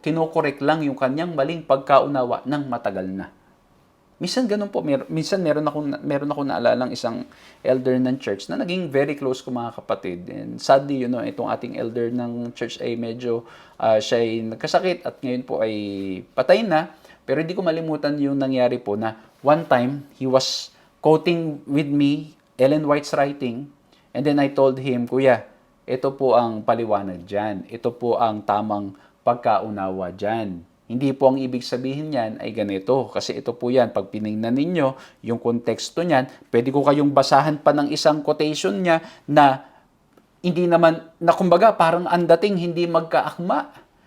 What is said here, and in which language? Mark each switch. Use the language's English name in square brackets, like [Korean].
[Filipino] Kinokorek lang yung kanyang maling pagkaunawa ng matagal na. Minsan ganun po. Minsan meron ako naalalang isang elder ng church na naging very close ko, mga kapatid. And sadly, itong ating elder ng church ay medyo siya ay nagkasakit at ngayon po ay patay na. Pero hindi ko malimutan yung nangyari po na [English] one time, he was quoting with me Ellen White's writing, and then I told him, [Filipino] Kuya, ito po ang paliwanag dyan. Ito po ang tamang pagkaunawa dyan. Hindi po ang ibig sabihin niyan ay ganito. Kasi ito po yan, pag pinignan ninyo yung konteksto niyan, pwede ko kayong basahan pa ng isang quotation niya na hindi naman, na kumbaga parang ang dating hindi magkaakma.